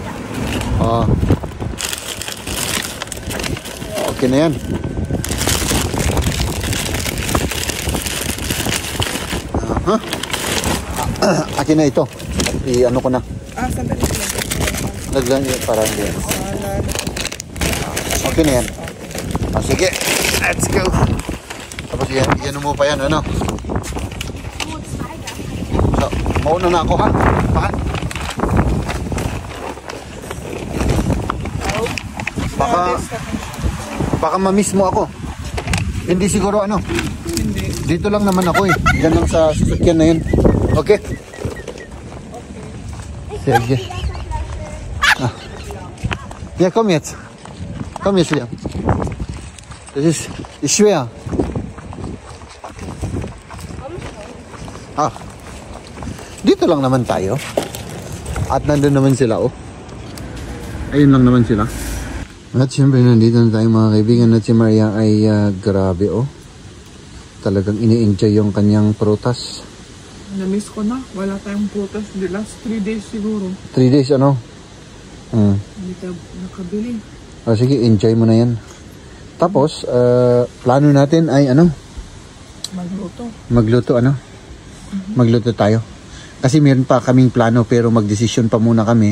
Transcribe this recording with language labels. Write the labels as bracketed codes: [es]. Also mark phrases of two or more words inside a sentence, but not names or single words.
[tl] Okay na yan. Akin na ito. I-ano ko na. Sandali. Lagyan niyo para hindi. Okay na yan. Sige. [en] Let's go. [tl] Tapos yan mo pa yan, So, mauna na ako, ha? Baka ma-miss mo ako. Hindi siguro, Hindi. Dito lang naman ako, Diyan lang sa sasakyan na yun. Okay? Sige. [de] Ja, komm jetzt. Komm jetzt, Liam. Das ist schwer. [tl] Dito lang naman tayo. At nandun naman sila, Ayun lang naman sila. At syempre, nandito na tayo mga kaibigan. At si Maria ay grabe, Talagang ini-enjoy yung kanyang prutas. Na-miss ko na. Wala tayong prutas. [en] The last 3 days siguro. 3 days, [tl] Hindi tayo nakabili. Sige, enjoy mo na yan. Tapos, plano natin ay Magluto. Magluto tayo. Kasi meron pa kaming plano pero magdesisyon pa muna kami.